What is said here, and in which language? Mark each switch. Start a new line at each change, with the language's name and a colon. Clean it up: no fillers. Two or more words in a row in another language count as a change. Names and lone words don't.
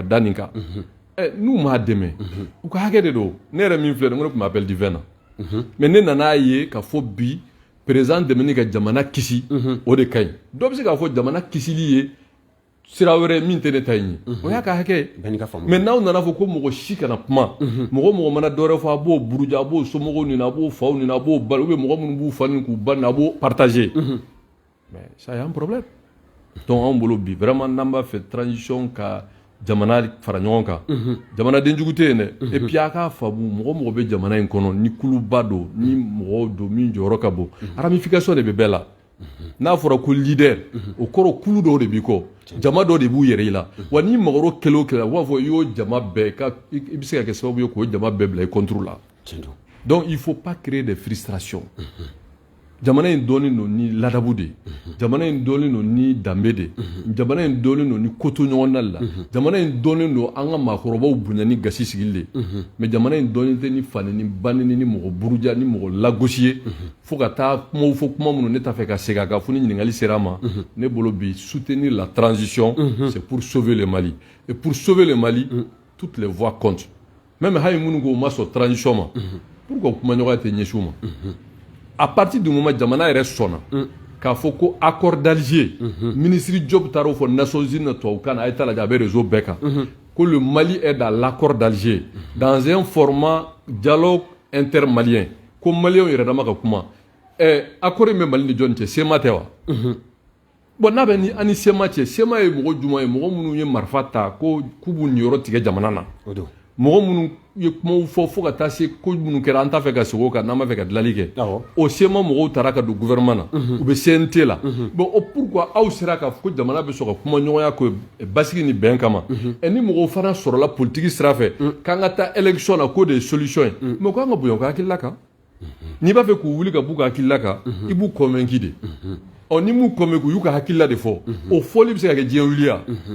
Bambara: da nin kan n'u m'a dɛmɛ u ka hakɛ de don ne yɛrɛ min filɛ nin ko ne tun b'
French: appel divin
Bambara: na mais ne nana ye k'a fɔ bi président dɛmɛni ka jamana kisi o de ka ɲi dɔw bɛ se k'a fɔ jamana kisili ye sira wɛrɛ min tɛ ne ta ɲi o y'a ka hakɛ ye mais n'aw nana fɔ ko mɔgɔ si kana kuma mɔgɔ mɔgɔ mana dɔwɛrɛ fɔ a b'o buruja a b'o somɔgɔw nin a b'o faw nin a b'o bali
French: ou bien
Bambara: mɔgɔ minnu b'u fa nin k'u ba nin a b'o partager
French: mais ça y a un problème
Bambara: donc anw bolo bi vraiment n'an b'a fɛ transition ka jamana fara ɲɔgɔn kan jamana den jugu tɛ yen dɛ
French: et puis
Bambara: a k'a faamu mɔgɔ mɔgɔ bɛ jamana in kɔnɔ ni kuluba don ni mɔgɔw don min jɔyɔrɔ ka bon ramification de bɛ bɛɛ la n'a fɔra ko leader o kɔrɔ kulu dɔw de b'i kɔ jama dɔ de b'u yɛrɛ i la wa n'i magoro kelen o kelen u b'a fɔ i y'o jama bɛɛ i bɛ se ka kɛ sababu ye k'o jama bɛɛ bila i contre la
French: donc il faut pas créer des frustrations
Bambara: jamana in dɔɔnin don ni ladabu de jamana in dɔɔnin don ni danbe de jamana in dɔɔnin don ni koto ɲɔgɔnnali la jamana in dɔɔnin don an ka maakɔrɔbaw bonya ni gasi sigili de mais jamana in dɔɔnin tɛ ni fani ni banini ni mɔgɔ buruja ni mɔgɔ lagosi ye fo ka taa kumaw fɔ kuma minnu ne t'a fɛ ka segin a kan fo ni ɲininkali sera a ma ne bolo bi
French: soutenir la transition c'est pour sauver le Mali et pour sauver le Mali toutes les voies comptent même
Bambara: hali minnu ko u ma sɔn transition ma pourquoi kumaɲɔgɔnya tɛ ɲɛsin u ma
French: à partir du moment
Bambara: jamana yɛrɛ sɔnna k'a fɔ ko accord d'Alger ministre Diop taara o fɔ Nations Unies na tubabukan na a ye taa lajɛ a bɛ réseau bɛɛ kan
French: que le Mali est dans l'accord d'Alger dans un format dialogue intermalien
Bambara: ko maliyɛnw yɛrɛ dama ka kuma accord in bɛ Mali ni jɔn cɛ SEMA tɛ wa bon n'a bɛ ni ani SEMA cɛ SEMA ye mɔgɔ jumɛn ye mɔgɔ minnu ye marifa ta ko k'u b'u niyɔrɔ tigɛ jamana na mɔgɔ minnu ye kumaw fɔ fo ka taa se ko minnu kɛra an t'a fɛ ka segin o kan n'an b'a fɛ ka dilali kɛ o SEMA mɔgɔw taara ka don gouvernement na u bɛ CNT la bon o pourquoi aw sera k'a fɔ ko jamana bɛ sɔn ka kuma ɲɔgɔnya ko basigi ni bɛn kama ni mɔgɔw fana sɔrɔla politique sira fɛ k'an ka taa élection na k'o de ye solution ye mais k'an ka bonya u ka hakilila kan n'i b'a fɛ k'u wuli ka b'u ka hakilila kan i b'u convaincu de ni m'u convaincu u y'u ka hakilila de fɔ o fɔli bɛ se ka kɛ diɲɛ wuli ya